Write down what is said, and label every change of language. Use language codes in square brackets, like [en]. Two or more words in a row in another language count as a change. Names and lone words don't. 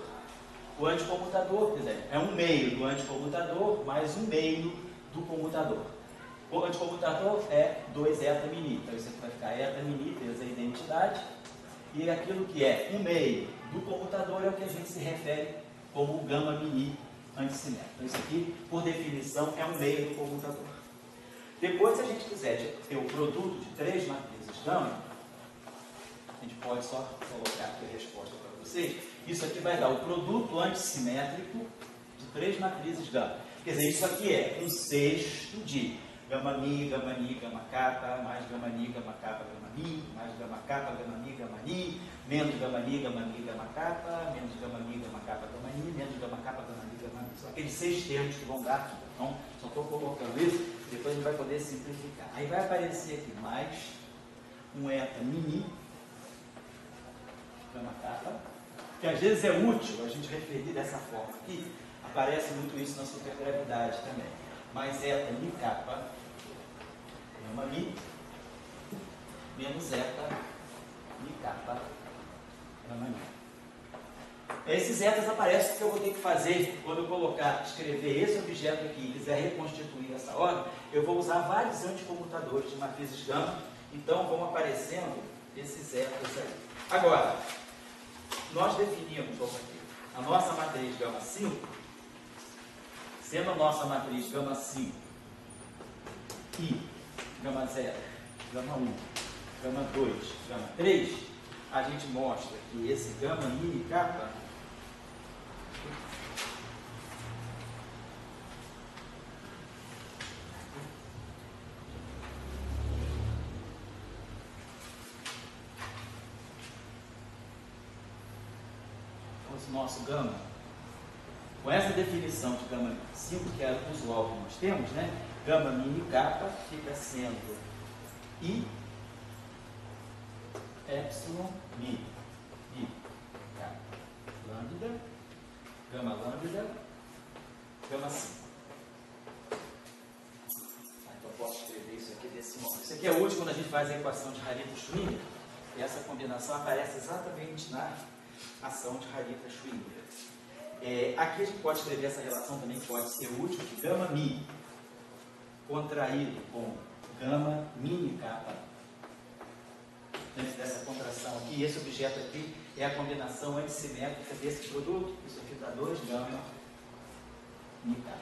[pt] O anticomutador, quer dizer, é um meio do anticomutador mais um meio do comutador. O anticomutador é 2 eta mini, então isso aqui vai ficar eta mini vezes a identidade, e aquilo que é um meio do comutador é o que a gente se refere como o gama mini anticimétrico. Então isso aqui, por definição, é um meio do comutador. Depois, se a gente quiser ter o produto de 3 matrizes gama, a gente pode só colocar aqui a resposta para vocês. Isso aqui vai dar o produto antissimétrico de 3 matrizes gama. Quer dizer, isso aqui é um sexto de gama mi, gama ni, gama kappa, mais gama ni, gama kappa, gama mi, mais gama kappa, gama mi, gama ni, menos gama ni, gama kappa, menos gama mi, gama kappa, gama ni, menos gama kappa, gama ni, gama mi. São aqueles 6 termos que vão dar aqui. Então, só estou colocando isso, depois a gente vai poder simplificar. Aí vai aparecer aqui mais um eta mini, gama kappa, que às vezes é útil a gente referir dessa forma aqui. Aparece muito isso na supergravidade também. Mais eta mi kappa, gama mi, menos eta mi kappa, gama mi. Esses etas aparecem porque eu vou ter que fazer, quando eu colocar, escrever esse objeto aqui e quiser reconstituir essa ordem, eu vou usar vários anticomutadores de matrizes gama, então vão aparecendo esses etas aí. Agora, nós definimos a nossa matriz gama 5, sendo a nossa matriz gama 5 e gama 0, gama 1, gama 2, gama 3, a gente mostra que esse gama mini kappa o nosso gama, com essa definição de gama 5, que é a usual que nós temos, né? Gama mini kappa fica sendo I epsilon mi kappa lambda, gama 5. Então eu posso escrever isso aqui desse modo. Isso aqui é útil quando a gente faz a equação de Harita-Schwinger, e essa combinação aparece exatamente na ação de Harita-Schwinger. Aqui a gente pode escrever essa relação também, que pode ser útil, que gama mi contraído com gama mini kappa, dentro dessa contração aqui, esse objeto aqui é a combinação antissimétrica desse produto, isso aqui dá 2 gama mini kappa.